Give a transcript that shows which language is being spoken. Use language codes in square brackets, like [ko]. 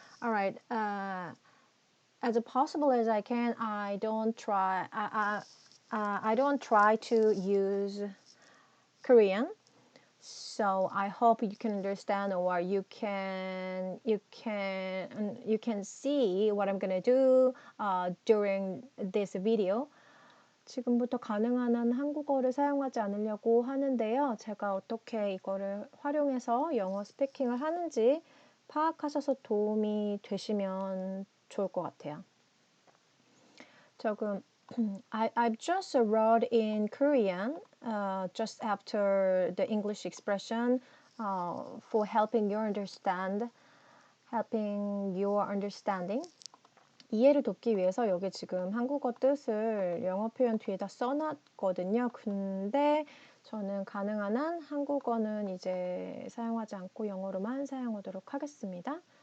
[en] Alright, as possible as I can, I don't try to use Korean. So I hope you can understand, or you can see what I'm gonna do during this video. [ko] 지금부터 가능한 한 한국어를 사용하지 않으려고 하는데요. 제가 어떻게 이거를 활용해서 영어 스피킹을 하는지 파악하셔서 도움이 되시면 좋을 것 같아요. 조금 [en] I've just wrote in Korean just after the English expression for helping your understanding. [ko] 이해를 돕기 위해서 여기 지금 한국어 뜻을 영어 표현 뒤에다 써놨거든요. 근데 저는 가능한 한 한국어는 이제 사용하지 않고 영어로만 사용하도록 하겠습니다.